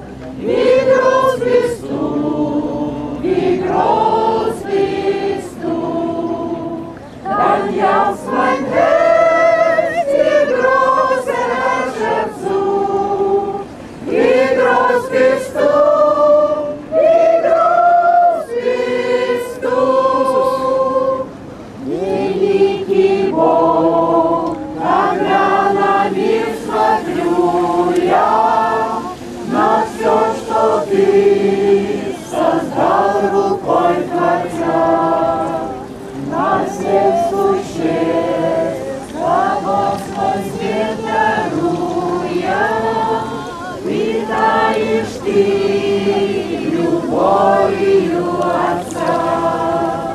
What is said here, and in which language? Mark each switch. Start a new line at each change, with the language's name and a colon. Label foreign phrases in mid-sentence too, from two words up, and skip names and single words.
German: Wie groß bist du, wie groß bist du. Dann jauchzt mein Herz, die große Herrscher zu. Wie groß bist du, wie groß bist du.
Russian: Великий Бог, когда на мир смотрю я, на все, что ты создал рукой Творца, на всех существ, кого свой свет даруя, питаешь ты любовью Отца.